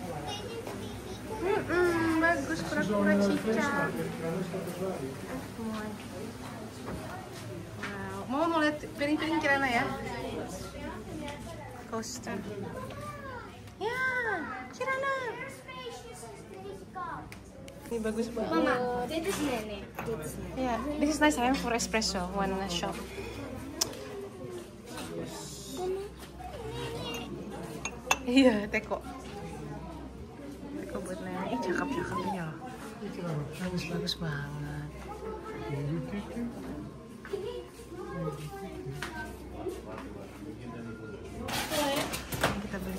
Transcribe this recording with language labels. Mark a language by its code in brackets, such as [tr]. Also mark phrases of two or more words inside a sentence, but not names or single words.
[id] Bagus, kura-kura cicak. Wow. Mau lihat piring-piring Kirana ya? Coaster. Ya, Kirana. Ini bagus banget. Mama, [nl] dit is nenek. [en] Yeah, this is nice time for espresso. One shop. [id] Iya, teko. Teko buat nenek. Cakep-cakep ini loh. Bagus banget. Kita beli.